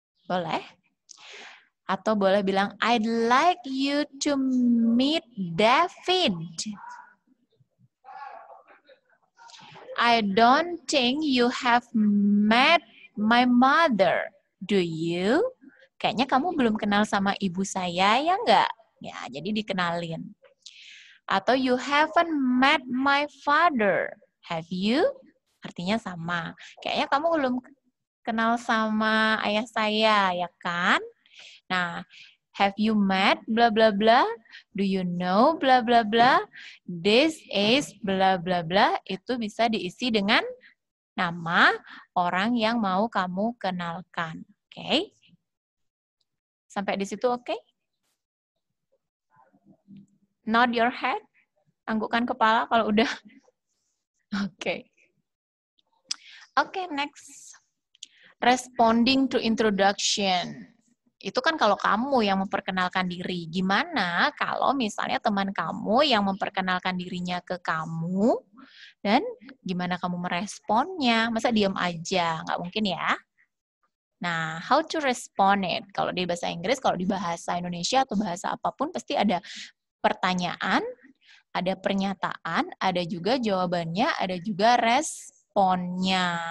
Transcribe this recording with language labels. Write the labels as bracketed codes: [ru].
[id] Boleh? Atau boleh bilang, [en] I'd like you to meet David. I don't think you have met my mother. Do you? [id] Kayaknya kamu belum kenal sama ibu saya, ya nggak? Ya, jadi dikenalin. [en] Atau you haven't met my father. Have you? [id] Artinya sama. Kayaknya kamu belum kenal sama ayah saya, ya kan? [en] Nah, have you met bla bla bla? Do you know bla bla bla? This is bla bla bla. [id] Itu bisa diisi dengan nama orang yang mau kamu kenalkan. Oke? Sampai di situ oke? [en] Nod your head. [id] Anggukkan kepala kalau udah. Oke. Oke, next. [en] Responding to introduction. [id] Itu kan kalau kamu yang memperkenalkan diri. Gimana kalau misalnya teman kamu yang memperkenalkan dirinya ke kamu, dan gimana kamu meresponnya? Masa diam aja? Nggak mungkin ya. Nah, [en] how to respond it? [id] Kalau di bahasa Inggris, kalau di bahasa Indonesia atau bahasa apapun, pasti ada pertanyaan, ada pernyataan, ada juga jawabannya, ada juga responnya.